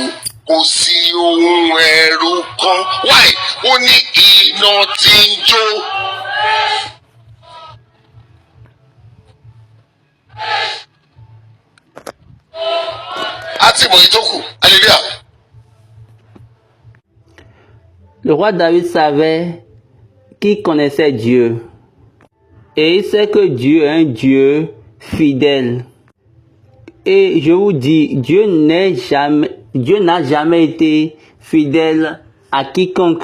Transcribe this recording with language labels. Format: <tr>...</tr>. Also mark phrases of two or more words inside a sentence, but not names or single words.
<yo>Kò sí ohun ẹ̀rù kan. Wáì ó ní iná tí ń jó. A ti mọ̀ ìtókù. Hallelujah.</yo> <fr>Le roi David savait qu'il connaissait Dieu. Et il sait que Dieu est un Dieu fidèle. Et je vous dis, Dieu n'a jamais été fidèle à quiconque.</fr>